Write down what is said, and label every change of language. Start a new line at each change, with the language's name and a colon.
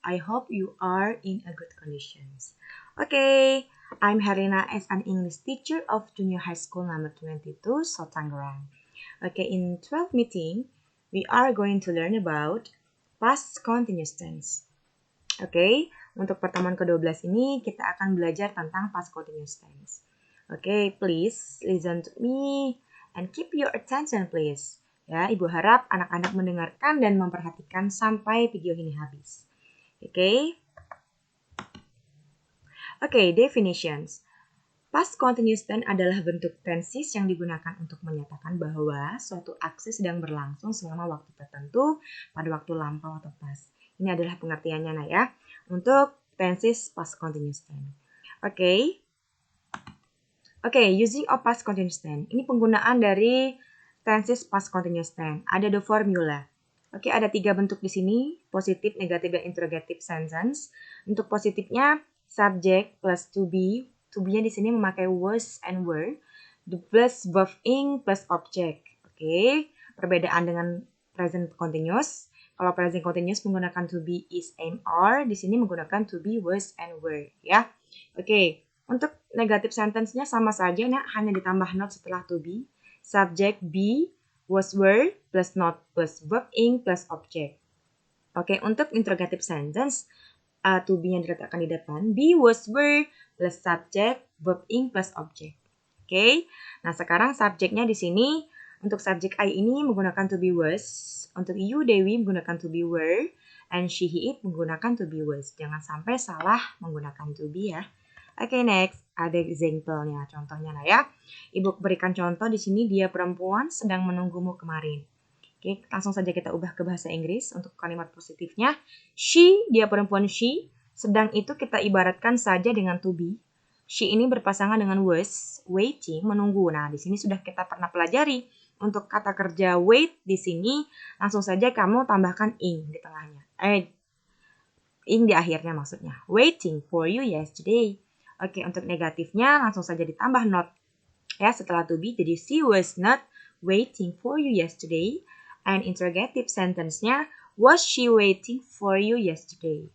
English: I hope you are in a good conditions. Okay, I'm Herlina as an English teacher of Junior High School number 22, Sotanggerang. Okay, in 12th meeting, we are going to learn about past continuous tense.
Indonesian: Okay, untuk pertemuan ke-12 ini kita akan belajar tentang past continuous tense.
English: Okay, please listen to me and keep your attention please.
Indonesian: Ya, Ibu harap anak-anak mendengarkan dan memperhatikan sampai video ini habis. Okay? Okay, definitions. Past continuous tense adalah bentuk tenses yang digunakan untuk menyatakan bahwa suatu aksi sedang berlangsung selama waktu tertentu pada waktu lampau atau past. Ini adalah pengertiannya nah ya, untuk tenses past continuous tense.
English: Oke, using of past continuous tense.
Indonesian: Ini penggunaan dari tenses past continuous tense. Ada the formula. Oke, ada 3 bentuk di sini, positif, negatif, dan interrogative sentence. Untuk positifnya, subject plus to be. To be-nya di sini memakai was and were.
English: The plus verb ing plus object.
Indonesian: Oke, perbedaan dengan
English: present continuous.
Indonesian: Kalau present continuous menggunakan to be, is, am, are. Di sini menggunakan to be, was, and were. Ya, oke. Untuk negative sentence-nya sama saja, nah, hanya ditambah not setelah to be.
English: Subject be, was, were, plus not, plus verb ing, plus object.
Indonesian: Oke, untuk interrogative sentence, to be-nya diletakkan di depan.
English: Be, was, were, plus subject, verb ing, plus object.
Indonesian: Oke, nah sekarang subjeknya di sini, untuk subjek I ini menggunakan to be was. Untuk you, Dewi, menggunakan to be were. And she, he, it menggunakan to be was. Jangan sampai salah menggunakan to be ya. Oke, next. Ada example-nya, contohnya lah ya. Ibu berikan contoh di sini, dia perempuan sedang menunggumu kemarin. Oke, langsung saja kita ubah ke bahasa Inggris untuk kalimat positifnya. She, dia perempuan she. Sedang itu kita ibaratkan saja dengan to be. She ini berpasangan dengan was, waiting, menunggu. Nah, di sini sudah kita pernah pelajari. Untuk kata kerja wait di sini, langsung saja kamu tambahkan ing di tengahnya. Ing di akhirnya maksudnya.
English: Waiting for you yesterday.
Indonesian: Oke, untuk negatifnya langsung saja ditambah not. Ya, setelah
English: to be,
Indonesian: jadi
English: she was not waiting for you yesterday. And interrogative sentence-nya, was she waiting for you yesterday?